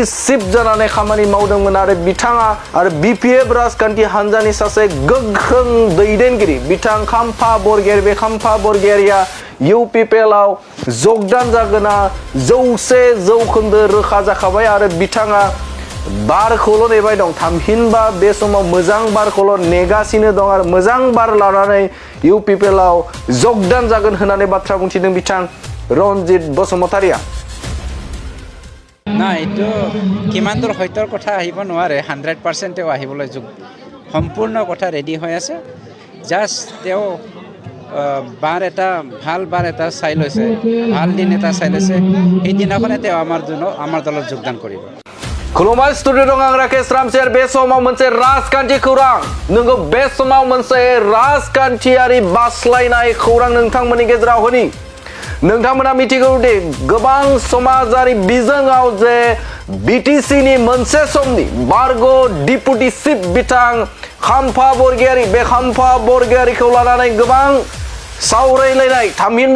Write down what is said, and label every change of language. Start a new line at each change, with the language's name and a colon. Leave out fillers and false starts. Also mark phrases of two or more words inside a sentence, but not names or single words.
Bodo: चिफ जानानै खामानि मावदोंमोन आरो बिथाङा आरो बिपिएफ राजखान्थि हानजानि सासे गोख्रों दैदेनगिरि बिथां खाम्फा बरगयारी बे खाम्फा बरगयारिया इउपिपिएलआव जगदान जागोना 100% रोखा जाखाबाय आरो बिथाङा बारखौल' नेबाय दं थामहिनबा बे समाव मोजां बारखौल' नेगासिनो दं आरो मोजां बार लानानै इउपिपिएलआव जगदान जागोन होननानै बाथ्रा बुंथिदों बिथां रनजित बसुमतारिया
Assamese: না এইটো কিমান দূৰ সত্যৰ কথা আহিব নোৱাৰে 100% আহিবলৈ সম্পূৰ্ণ কথা ৰেডি হৈ আছে জাস্ট তেওঁ বাৰ এটা ভাল বাৰ এটা চাই লৈছে ভাল দিন এটা চাই লৈছে এই দিনাখনে তেওঁ আমাৰ দলত যোগদান কৰিব
Bodo: खुलुमबाय स्टुडिअ दं आं राकेश रामसियार बे समाव मोनसे राजखान्थि खौरां नोंगौ बे समाव मोनसे राजखान्थियारि बास्लायनाय खौरां नोंथांमोननि गेजेराव होनि नोंथांमोना मिथिगौ दि गोबां समाजारि बिजोङाव जे बिटिसिनि मोनसे समनि बरगय
English: deputy chief
Bodo: बिथां खाम्फा बरगयारी बे खाम्फा बरगयारीखौ लानानै गोबां सावरायलायनाय थामहिनबा